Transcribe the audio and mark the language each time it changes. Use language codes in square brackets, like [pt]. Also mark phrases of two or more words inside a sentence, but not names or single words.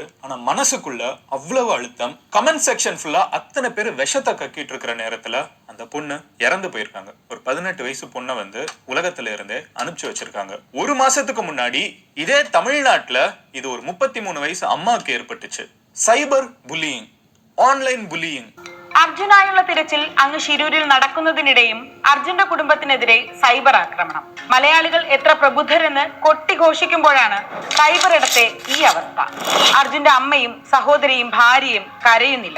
[ta] ஆனா மனசுக்குள்ள அவ்வளவு அழுத்தம். [en] comment section [ta] ஃபுல்லா அத்தனை பேர் விஷத்தை கக்கிட்டு இருக்கிற நேரத்துல அந்த பொண்ணு இறந்து போயிருக்காங்க. ஒரு 18 வயசு பொண்ணை உலகத்துல இருந்தே அனுப்பிச்சு வச்சிருக்காங்க. ஒரு மாசத்துக்கு முன்னாடி இதே தமிழ்நாட்டுல இது ஒரு 33 வயசு அம்மாவுக்கு ஏற்பட்டுச்சு. [en] cyber bullying, online bullying. [ml] അർജുനായുള്ള തിരച്ചിൽ അങ്ങ് ശിരൂരിൽ നടക്കുന്നതിനിടെയും അർജുന്റെ കുടുംബത്തിനെതിരെ സൈബർ ആക്രമണം. മലയാളികൾ എത്ര പ്രബുദ്ധരെന്ന് കൊട്ടിഘോഷിക്കുമ്പോഴാണ് സൈബർ ഇടത്തെ ഈ അവസ്ഥ. അർജുന്റെ അമ്മയും സഹോദരിയും ഭാര്യയും കരയുന്നില്ല.